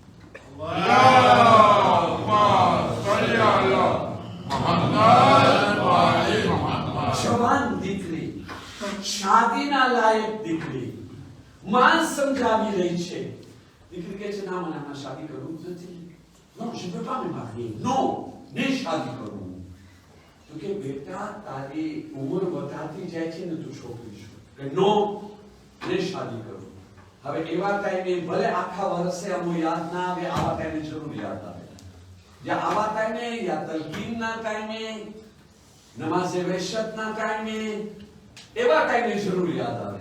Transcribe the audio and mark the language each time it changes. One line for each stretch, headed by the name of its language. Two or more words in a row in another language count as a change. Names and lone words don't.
Arabic: اللهم صل على محمد و آل محمد.
Gujarati: જવાન દીકરી, શાદીના લાયક દીકરી, માં સમજાવી રહી છે. દીકરી કહે છે ના, મને આમાં શાદી કરવું જ નથી. નો,
French: je peux pas me marier. Non,
Gujarati: નહીં શાદી કરું. તો કે બેટા તારી ઉંમર વધારતી જાય છે ને તું છોકરી છો. કે નો, નહીં શાદી કરું. હવે એવા ટાઈમે ભલે આખા વર્ષે અમો યાદ ના આવે, આવા ટાઈમે જરૂર યાદ આવે. યા આવા ટાઈમે, યા તલકીનના ટાઈમે, નમાઝે વહેશતના ટાઈમે, એવા ટાઈમે જરૂર યાદ આવે.